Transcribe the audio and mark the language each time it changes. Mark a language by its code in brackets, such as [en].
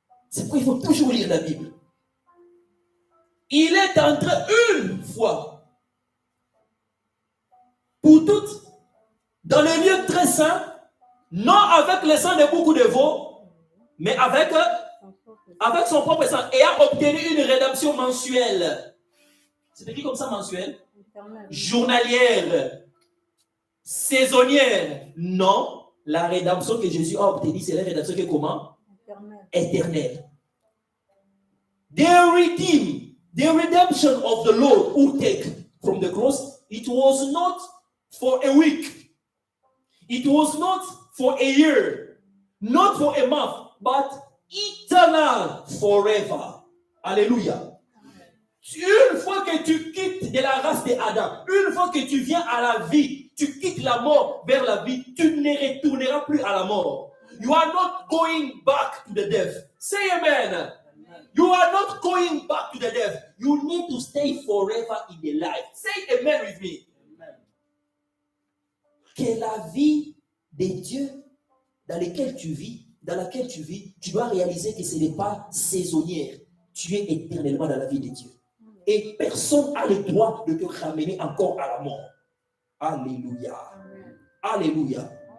[fr] C'est pourquoi il faut toujours lire la Bible. Il est entré une fois pour toutes dans le lieu très saint, non avec le sang de beaucoup de veaux, mais avec son propre sang, et a obtenu une rédemption mensuelle. C'est écrit comme ça, mensuelle? Journalière, saisonnière. Non. La rédemption que Jésus a obtenue, c'est la rédemption qui est comment? Éternelle. [en] The redemption of the Lord who take from the cross, it was not for a week. It was not for a year. Not for a month, but eternal forever. Alléluia. [fr] Une fois que tu quittes de la race d'Adam, une fois que tu viens à la vie, tu quittes la mort vers la vie, tu ne retourneras plus à la mort. [en] You are not going back to the death. Say amen. You are not going back to the death. You need to stay forever in the life. Say amen with me. Amen. [fr] Que la vie de Dieu dans laquelle tu vis, tu dois réaliser que ce n'est pas saisonnière. Tu es éternellement dans la vie de Dieu. Et personne n'a le droit de te ramener encore à la mort. Alléluia. Alléluia.